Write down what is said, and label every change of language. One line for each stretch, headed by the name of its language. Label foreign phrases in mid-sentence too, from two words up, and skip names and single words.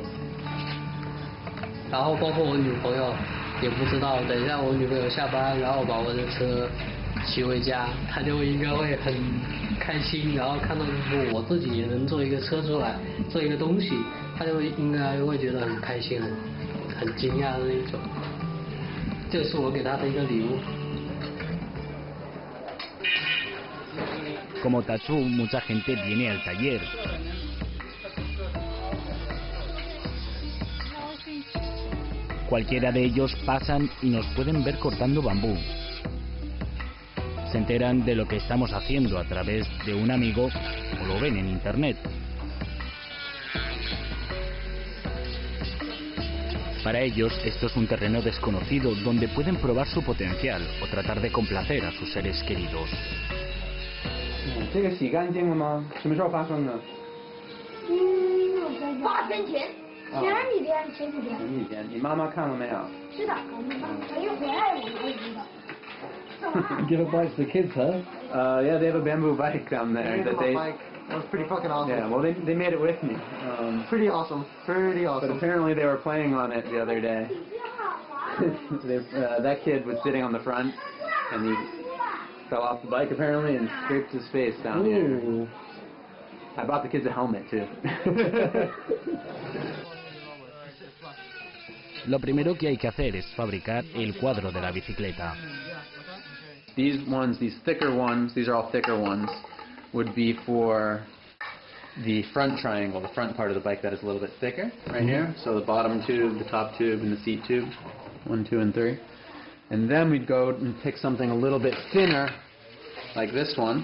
Chinese: 然后包括我女朋友也不知道，等一下我女朋友下班，然后把我的车骑回家，她就应该会很开心，然后看到我自己也能做一个车出来，做一个东西，她就应该会觉得很开心，很惊讶的那种。这是我给她的一个礼物。
Spanish: Como Tatsu, mucha gente viene al taller. Cualquiera de ellos pasan y nos pueden ver cortando bambú. Se enteran de lo que estamos haciendo a través de un amigo o lo ven en internet. Para ellos esto es un terreno desconocido donde pueden probar su potencial o tratar de complacer a sus seres queridos.
Chinese: 这个洗干净了吗？什么时候发生的？8天前，前几天。前几天，你妈妈看了没有？是的，我一回来我才知道。
English: Give a bike to the kids, huh? Yeah, they have a bamboo bike down there. That was pretty fucking awesome. Yeah, well, they made it with me. Pretty awesome. Pretty awesome. But apparently they were playing on it the other day. That kid was sitting on the front, and he fell off the bike apparently and scraped his face down here. I bought the kids a helmet too.
Spanish: Lo primero que hay que hacer es fabricar el cuadro de la bicicleta.
English: These ones, these thicker ones, these are all thicker ones, would be for the front triangle, the front part of the bike that is a little bit thicker, right here. So the bottom tube, the top tube, and the seat tube, 1, 2, and 3. And then we'd go and pick something a little bit thinner, like this one.